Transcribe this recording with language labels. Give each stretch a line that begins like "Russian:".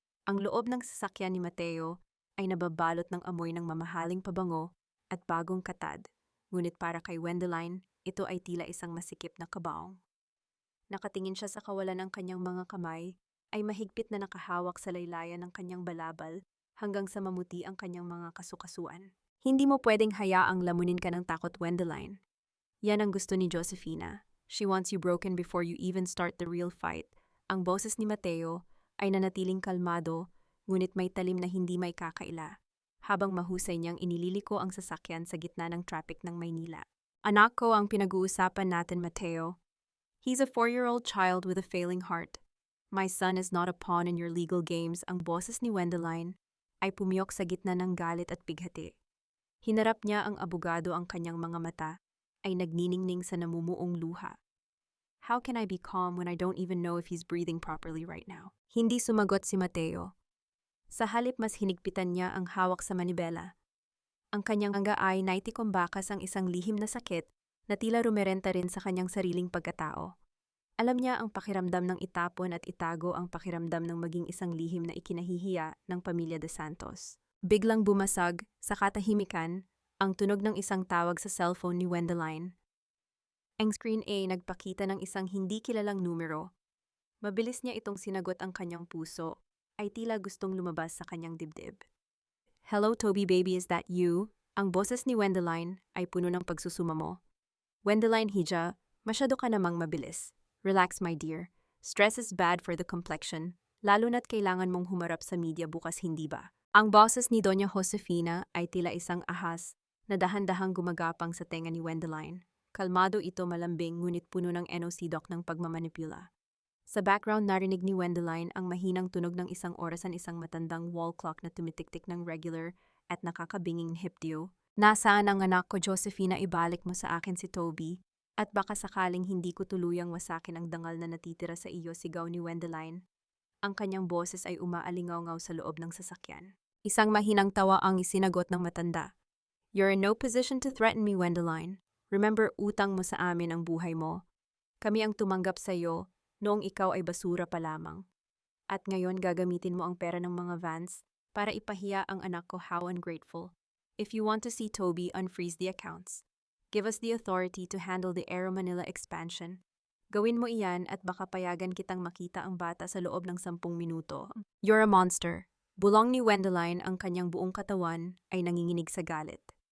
Filipino: Ang loob ng sasakyan ni Mateo ay nababalot ng amoy ng mamahaling pabango at bagong katad, ngunit para kay Wendeline, ito ay tila isang masikip na kabaong. Nakatingin siya sa kawalan ng kanyang mga kamay, ay mahigpit na nakahawak sa laylayan ng kanyang balabal hanggang sa mamuti ang kanyang mga kasukasuan. Hindi mo pwedeng hayaang lamunin ka ng takot, Wendeline. Yan ang gusto ni Josefina.
English: She wants you broken before you even start the real fight.
Filipino: Ang boses ni Mateo ay nanatiling kalmado, ngunit may talim na hindi may kakaila, habang mahusay niyang inililiko ang sasakyan sa gitna ng traffic ng Maynila.
English: Anak ko ang pinag-uusapan natin, Mateo. He's a 4-year-old child with a failing heart. My son is not a pawn in your legal games.
Filipino: Ang boses ni Wendeline ay pumiyok sa gitna ng galit at bighati. Hinarap niya ang abogado, ang kanyang mga mata ay nagniningning sa namumuong luha.
English: How can I be calm when I don't even know if he's breathing properly right now?
Filipino: Hindi sumagot si Mateo. Sa halip mas hinigpitan niya ang hawak sa manibela. Ang kanyang anga ay naitikimbakas ang isang lihim na sakit na tila rumerenta rin sa kanyang sariling pagkatao. Alam niya ang pakiramdam ng itapon at itago, ang pakiramdam ng maging isang lihim na ikinahihiya ng pamilya de Santos. Biglang bumasag sa katahimikan ang tunog ng isang tawag sa cellphone ni Wendeline. Ang screen ay nagpakita ng isang hindi kilalang numero. Mabilis niya itong sinagot, ang kanyang puso ay tila gustong lumabas sa kanyang dibdib.
English: Hello, Toby baby, is that you?
Filipino: Ang boses ni Wendeline ay puno ng pagsusumamo. Wendeline Hija, masyado ka namang mabilis.
English: Relax, my dear. Stress is bad for the complexion,
Filipino: lalo na't kailangan mong humarap sa media bukas, hindi ba? Ang boses ni Doña Josefina ay tila isang ahas na dahan-dahang gumagapang sa tenga ni Wendeline. Kalmado ito, malambing, ngunit puno ng enosidok ng pagmamanipula. Sa background, narinig ni Wendeline ang mahinang tunog ng isang orasan, isang matandang wall clock na tumitiktik ng regular at nakakabinging hipdyo. Nasaan ang anak ko, Josefina? Ibalik mo sa akin si Toby. At baka sakaling hindi ko tuluyang wasakin ang dangal na natitira sa iyo, sigaw ni Wendeline. Ang kanyang boses ay umaalingaw-ngaw sa loob ng sasakyan. Isang mahinang tawa ang isinagot ng matanda.
English: You're in no position to threaten me, Wendeline.
Filipino: Remember, utang mo sa amin ang buhay mo. Kami ang tumanggap sa iyo noong ikaw ay basura pa lamang. At ngayon gagamitin mo ang pera ng mga Vance para ipahiya ang anak ko.
English: How ungrateful. If you want to see Toby, unfreeze the accounts. Give us the authority to handle the Aero Manila expansion.
Filipino: Gawin mo iyan at baka payagan kitang makita ang bata sa loob ng 10 minuto.
English: You're a monster.
Filipino: Bulong ni Wendeline, ang kanyang buong katawan ay nanginginig sa galit.